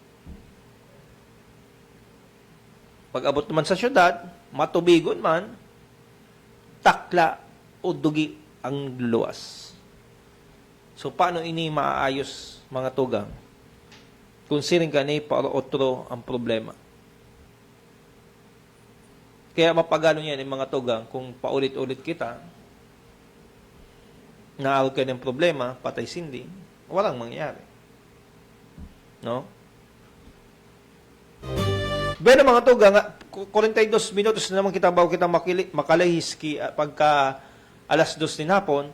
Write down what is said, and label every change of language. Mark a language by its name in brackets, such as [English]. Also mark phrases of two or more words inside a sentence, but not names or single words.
[Bikol] Pag abot naman sa syudad, matubigon man, takla o dugi ang luwas. So, paano ini maayos mga tugang? Kung siring ka ni para otro ang problema. [Filipino] Kaya mapagano yan yung mga tugang kung paulit-ulit kita, naawag ka ng problema, patay sindi, walang mangyari. [Bikol] No? Pero mga tugang, 42 minutos na naman kita bago kita makalahis pagka alas 2 din hapon.